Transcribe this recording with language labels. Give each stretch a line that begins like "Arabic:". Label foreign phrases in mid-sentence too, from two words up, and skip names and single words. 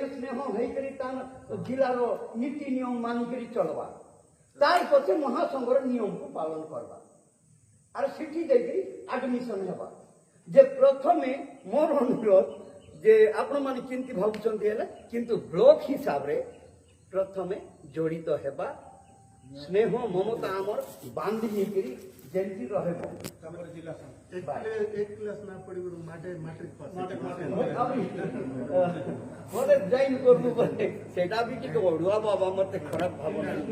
Odia: ସ୍ନେହ ହେଇକରି ତା ଜିଲ୍ଲାର ନୀତି ନିୟମ ମାନିକରି ଚଳବା ତାର ପଛେ ମହାସଂଘର ନିୟମକୁ ପାଳନ କରିବା ଆର୍ ସେଠି ଯାଇକରି ଆଡମିସନ ହେବା ଯେ ପ୍ରଥମେ ମୋର ଅନୁରୋଧ ଯେ ଆପଣମାନେ କେମିତି ଭାବୁଛନ୍ତି ହେଲେ କିନ୍ତୁ ବ୍ଲକ ହିସାବରେ ପ୍ରଥମେ ଜଡ଼ିତ ହେବା ସ୍ନେହ ମମତା ଆମର ବାନ୍ଧି ହେଇକରି ଯେମିତି ରହିବ
Hindi: एक क्लास ना पड़ी मैट्रिक पास
Odia: ମୋତେ ଜଏନ୍ କରବୁ ବୋଲେ ସେଇଟା ବି ଟିକେ ଅଡୁଆ ବାବା ମୋତେ ଖରାପ ଭାବନା